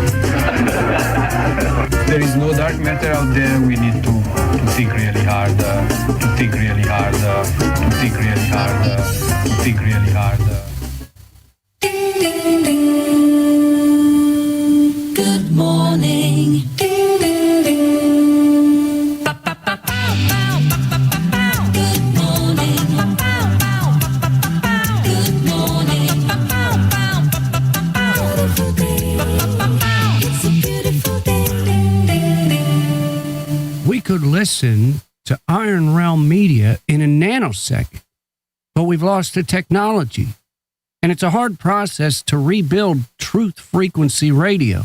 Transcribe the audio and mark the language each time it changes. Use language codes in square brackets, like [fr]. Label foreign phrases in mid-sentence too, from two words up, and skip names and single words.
[en] There is no dark matter out there. We need to think really hard, to think really hard, to think really hard, to think really hard. Ding, ding, ding. Good morning. Ding, ding, ding. Ba, ba, ba, bow, bow, ba, ba, ba, bow. Good morning. Ba, bow, bow, ba, ba, ba, bow. Good morning. Ba, bow, bow, ba, ba, ba, bow. Beautiful day. Ba, ba, ba, bow. It's a beautiful day. Ding, ding, ding. We could listen to Iron Realm Media in a nanosecond, but we've lost the technology. And it's a hard process to rebuild truth frequency radio.